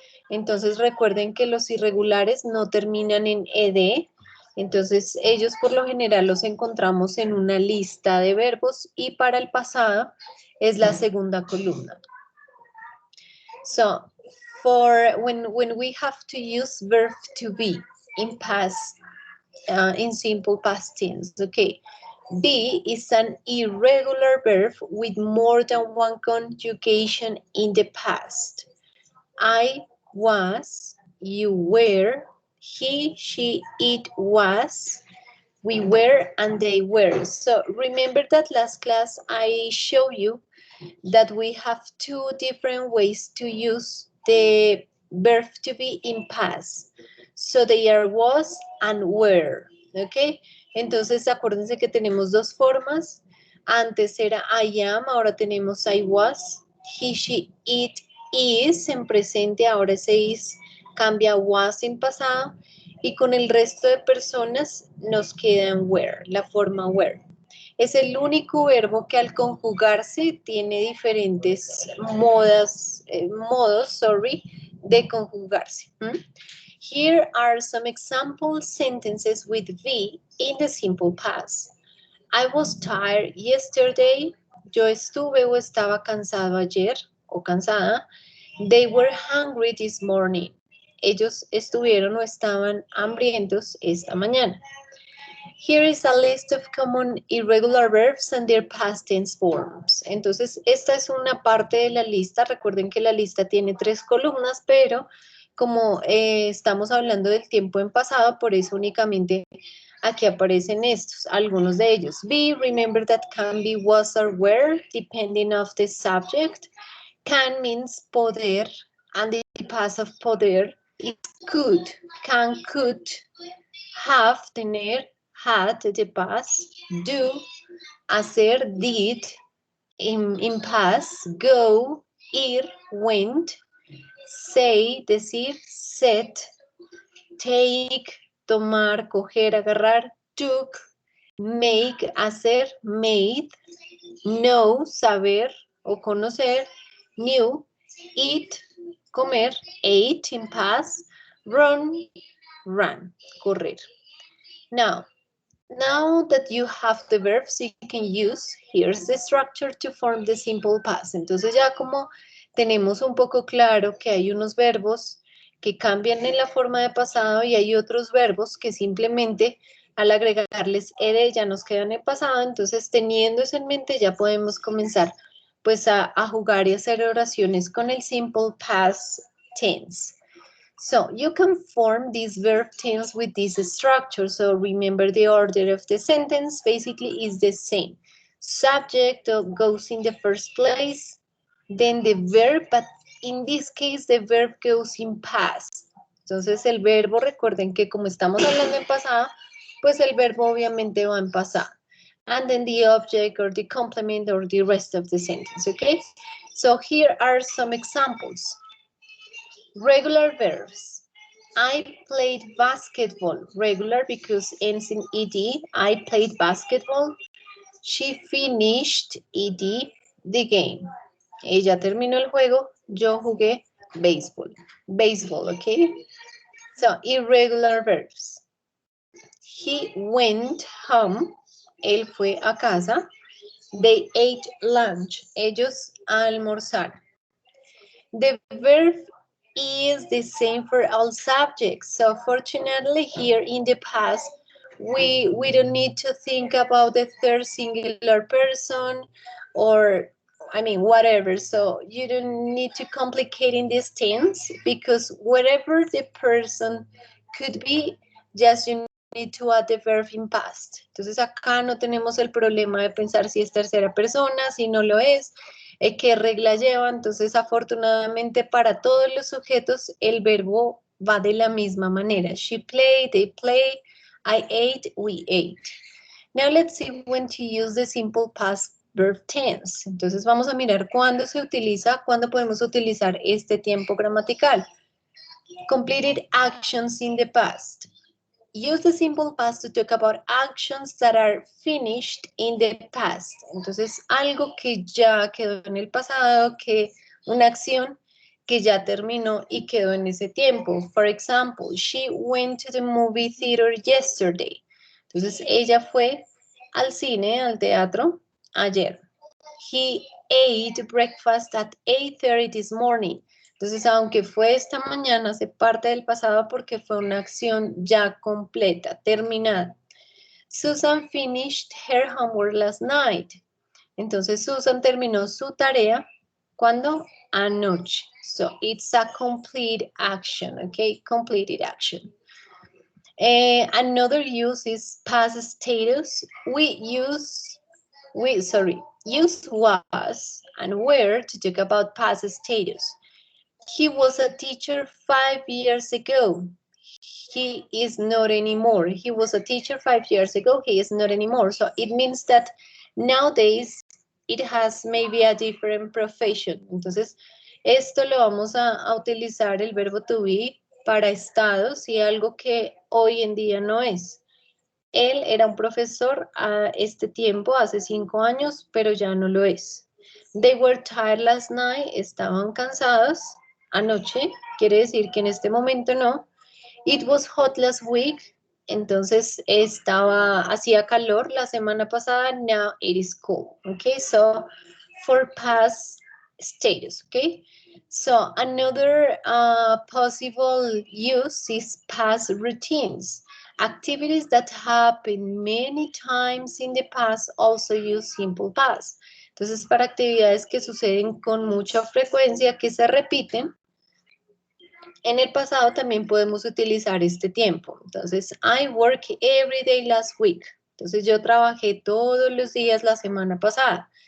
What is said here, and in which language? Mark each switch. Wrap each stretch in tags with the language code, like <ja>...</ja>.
<es>Entonces recuerden que los irregulares no terminan en ed. Entonces ellos por lo general los encontramos en una lista de verbos y para el pasado es la segunda columna.</es> <en>So for when we have to use verb to be in past, in simple past tense, okay. Be is an irregular verb with more than one conjugation in the past. I was, you were, he, she, it was, we were, and they were. So remember that last class I showed you that we have two different ways to use the verb to be in past. So they are was and were, ¿ok?</en> <es>Entonces acuérdense que tenemos dos formas. Antes era</es> <en>I am,</en> <es>ahora tenemos</es> <en>I was, he, she, it, is</en> <es>en presente, ahora ese is cambia was en pasado. Y con el resto de personas nos quedan were, la forma were. Es el único verbo que al conjugarse tiene diferentes modos de conjugarse.</es> <en>Here are some example sentences with be in the simple past. I was tired yesterday.</en> <es>Yo estuve o estaba cansado ayer o cansada.</es> <en>They were hungry this morning.</en> <es>Ellos estuvieron o estaban hambrientos esta mañana.</es> <en>Here is a list of common irregular verbs and their past tense forms.</en> <es>Entonces, esta es una parte de la lista. Recuerden que la lista tiene 3 columnas, pero como estamos hablando del tiempo en pasado, por eso únicamente aquí aparecen estos, algunos de ellos.</es> <en>Be, remember that can be was or were, depending of the subject. Can means poder, and the past of poder is could. Can, could, have, tener, had, the past, do, hacer, did, in past, go, ir, went, say, decir, said, take,</en> <es>tomar, coger, agarrar,</es> <en>took, make, hacer, made, know,</en> <es>saber o conocer,</es> <en>knew, eat, comer, ate in past, run, ran, correr. Now that you have the verbs you can use, here's the structure to form the simple past.</en> <es>Entonces ya como tenemos un poco claro que hay unos verbos que cambian en la forma de pasado y hay otros verbos que simplemente al agregarles ed ya nos quedan en pasado, entonces teniendo eso en mente ya podemos comenzar pues a jugar y hacer oraciones con el simple past tense.</es> <en>So you can form this verb tense with this structure. So remember the order of the sentence basically is the same. Subject goes in the first place, then the verb, but in this case the verb goes in past.</en> <es>Entonces el verbo, recuerden que como estamos hablando en pasado, pues el verbo obviamente va en pasado.</es> <en>And then the object or the complement or the rest of the sentence, okay? So here are some examples. Regular verbs. I played basketball. Regular because ends in ed. I played basketball. She finished ed. the game.</en> <es>Ella terminó el juego, yo jugué béisbol.</es> <en>Baseball, okay? So, irregular verbs. He went home.</en> <es>Él fue a casa.</es> <en>They ate lunch.</en> <es>Ellos almorzaron.</es> <en>The verb is the same for all subjects. So fortunately here in the past, we don't need to think about the third singular person or I mean, whatever. So you don't need to complicate in this tense because whatever the person could be, just you need to add the verb in past.</en> <es>Entonces acá no tenemos el problema de pensar si es tercera persona, si no lo es, qué regla lleva. Entonces afortunadamente para todos los sujetos el verbo va de la misma manera.</es> <en>She played, they play, I ate, we ate. Now let's see when to use the simple past verb tense.</en> <es>Entonces vamos a mirar cuándo se utiliza, cuándo podemos utilizar este tiempo gramatical.</es> <en>Completed actions in the past. Use the simple past to talk about actions that are finished in the past.</en> <es>Entonces, algo que ya quedó en el pasado, que una acción que ya terminó y quedó en ese tiempo.</es> <en>For example, she went to the movie theater yesterday.</en> <es>Entonces, ella fue al cine, al teatro, ayer.</es> <en>He ate breakfast at 8:30 this morning.</en> <es>Entonces, aunque fue esta mañana, hace parte del pasado porque fue una acción ya completa, terminada.</es> <en>Susan finished her homework last night.</en> <es>Entonces, Susan terminó su tarea, ¿cuándo? Anoche.</es> <en>So, it's a complete action, okay? Completed action. Another use is past status. Use was and were to talk about past status. He was a teacher 5 years ago. He is not anymore. He was a teacher 5 years ago. He is not anymore. So it means that nowadays it has maybe a different profession.</en> <es>Entonces, esto lo vamos a utilizar el verbo to be para estados y algo que hoy en día no es. Él era un profesor a este tiempo, hace 5 años, pero ya no lo es.</es> <en>They were tired last night,</en> <es>estaban cansados anoche, quiere decir que en este momento no.</es> <en>It was hot last week,</en> <es>entonces hacía calor la semana pasada,</es> <en>now it is cold, okay? So, for past status, okay? So, another possible use is past routines. Activities that happen many times in the past also use simple past.</en> <es>Entonces, para actividades que suceden con mucha frecuencia, que se repiten, en el pasado también podemos utilizar este tiempo.</es> <en>Entonces, I work every day last week.</en> <es>Entonces, yo trabajé todos los días la semana pasada.</es>